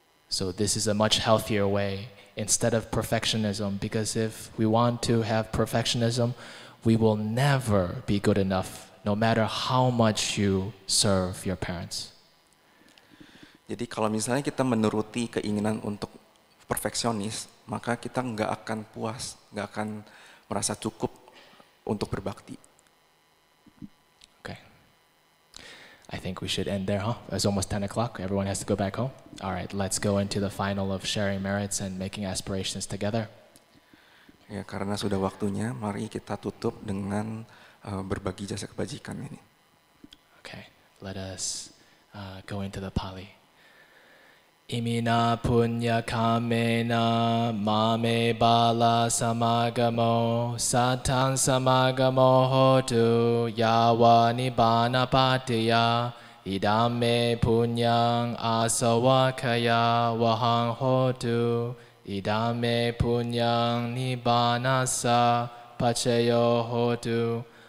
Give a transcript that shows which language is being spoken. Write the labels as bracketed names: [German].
[English] So this is a much healthier way instead of perfectionism, because if we want to have perfectionism, we will never be good enough, no matter how much you serve your parents. [Indonesian] Jadi kalau misalnya kita menuruti keinginan untuk perfeksionis, maka kita nggak akan puas, nggak akan merasa cukup untuk berbakti. [English] Okay. I think we should end there, huh? It's almost 10 o'clock. Everyone has to go back home. All right, let's go into the final of sharing merits and making aspirations together. [Indonesian] Ya, karena sudah waktunya, mari kita tutup dengan berbagi jasa kebajikan ini. [English] Okay, let us go into the Pali. [Pali] Imina punya kamena mame bala samagamo satang samagamo hotu yawa nibbana patiya idame punyang asawakaya wahang hotu idame punyang nibbanasa pacayo hotu